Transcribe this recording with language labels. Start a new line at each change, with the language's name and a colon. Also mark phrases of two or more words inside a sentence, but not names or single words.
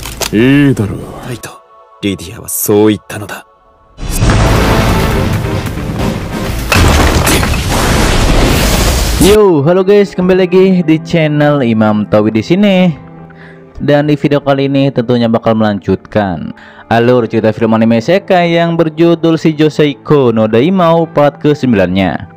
Japanese: いいだろう。タイとリディアはそう言ったのだ。
Indonesian: Yo, halo guys, kembali lagi di channel Imam Tawi di sini. Dan di video kali ini tentunya bakal melanjutkan alur cerita film anime isekai yang berjudul Shoujo Seiko no Daimao part ke-9-nya.